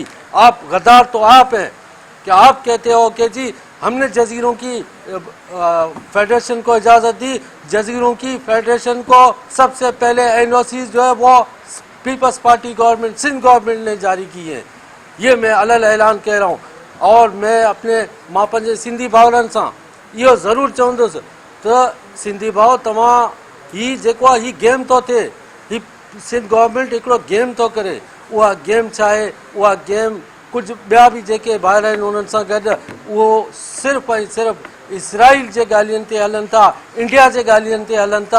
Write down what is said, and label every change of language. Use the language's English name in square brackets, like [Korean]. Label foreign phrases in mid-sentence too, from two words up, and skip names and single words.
[Urdu] آپ غدار تو آپ ہیں کہ آپ کہتے ہو کہ جی ہم نے جزیروں کی فیڈریشن کو اجازت دی۔ جزیروں کی فیڈریشن کو سب سے پہلے این او سیز جو ہے وہ پیپلز پارٹی گورنمنٹ، سندھ گورنمنٹ نے جاری کی ہیں، یہ میں علل اعلان کہہ رہا ہوں۔ اور میں اپنے [Sindhi] ماں پنجے سندھی भाउरनि सां इहो ज़रूरु चवंदुसि त सिंधी भाउ तव्हां हीउ जेको आहे हीउ गेम थो थिए, हीउ सिंध गवर्नमेंट हिकिड़ो गेम थो करे। उहा गेम छा आहे? उहा गेम कुझु ॿिया बि जेके भाइर आहिनि उन्हनि सां गॾु उहो सिर्फ़ु ऐं सिर्फ़ु इसराइल जे ॻाल्हियुनि ते हलनि था, इंडिया जे ॻाल्हियुनि ते हलनि था।